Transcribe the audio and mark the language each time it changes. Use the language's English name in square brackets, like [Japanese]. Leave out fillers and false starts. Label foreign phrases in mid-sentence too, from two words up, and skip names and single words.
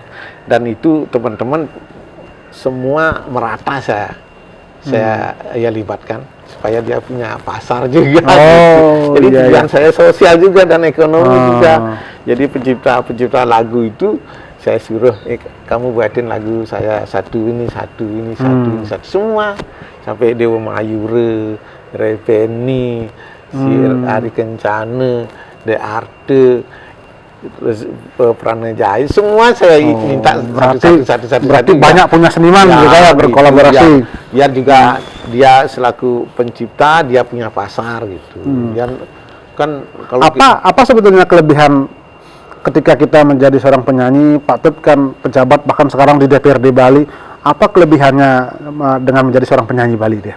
[Indonesian] Dan itu teman-teman semua merata saya libatkan supaya dia punya pasar juga. Jadi tujuan saya sosial juga dan ekonomi juga. Jadi pencipta lagu itu saya suruh kamu buatin lagu saya satu ini, semua sampai Dewa Mayura, Reveni, si Ari Kencana, De Arte, terus Pranajaya, semua saya minta satu. Berarti banyak punya seniman juga ya berkolaborasi. Biar juga dia selaku pencipta, dia punya pasar gitu. Biar kan kalau apa sebetulnya kelebihan ketika kita menjadi seorang penyanyi, Pak Tut kan pejabat bahkan sekarang di DPRD Bali, apa kelebihannya dengan menjadi seorang penyanyi Bali dia?